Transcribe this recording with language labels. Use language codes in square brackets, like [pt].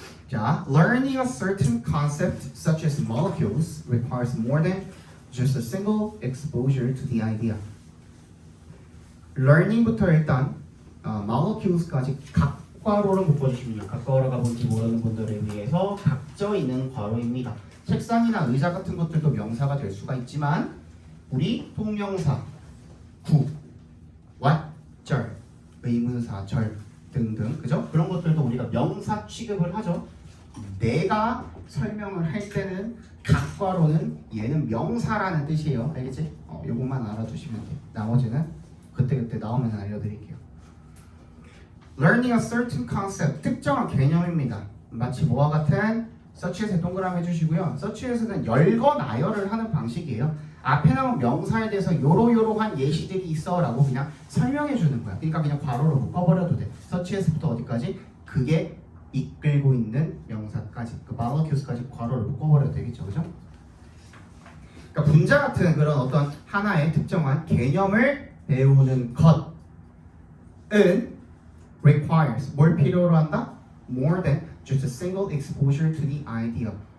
[en] 자, learning a certain concept such as molecules requires more than just a single exposure to the idea. [ko] learning부터 일단 molecules까지 각괄호를 묶어주시면 돼요. 각괄호가 뭔지 모르는 분들을 위해서 각져 있는 괄호입니다. 책상이나 의자 같은 것들도 명사가 될 수가 있지만 우리 통명사, 구, what, 절, 의문사, 절 등등 그죠? 그런 것들도 우리가 명사 취급을 하죠. 내가 설명을 할 때는 각괄호는 얘는 명사라는 뜻이에요. 알겠지? 요것만 알아두시면 돼요. 나머지는 그때그때 나오면 알려드릴게요. [en] Learning a certain concept, [ko] 특정한 개념입니다. 마치 뭐와 같은 such as에 동그라미 해주시고요. such as는 열거 나열을 하는 방식이에요. 앞에 나온 명사에 대해서 요러요러한 예시들이 있어 라고 그냥 설명해 주는 거야. 그러니까 그냥 괄호로 묶어버려도 돼. such as부터 어디까지? 그게 이끌고 있는 명사까지, 그 molecules까지 괄호를 묶어버려도 되겠죠. 그죠? 그러니까 분자 같은 그런 어떤 하나의 특정한 개념을 배우는 것은 requires, 뭘 필요로 한다? [en] More than just a single exposure to the idea.